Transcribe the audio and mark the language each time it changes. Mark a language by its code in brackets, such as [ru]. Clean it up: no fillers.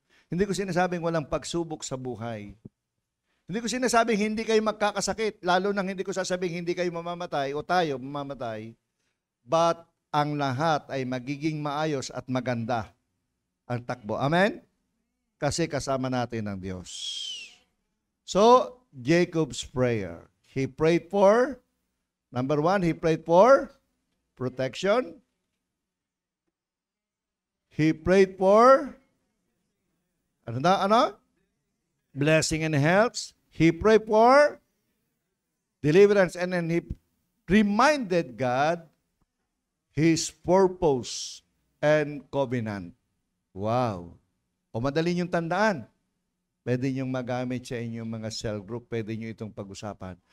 [tl] Hindi ko sinasabing walang pagsubok sa buhay. Hindi ko sinasabing hindi kayo magkakasakit, lalo nang hindi ko sasabing hindi kayo mamamatay o tayo mamamatay, but ang lahat ay magiging maayos at maganda ang takbo. Amen? Kasi kasama natin ang Diyos. [en] So, Jacob's prayer. He prayed for, number one, he prayed for protection. He prayed for blessing and health. He prayed for deliverance, and then he reminded God his purpose and covenant. [tl] Wow. O madali niyong tandaan. Pwede niyong magamit sa inyong mga cell group. Pwede niyo itong pag-usapan.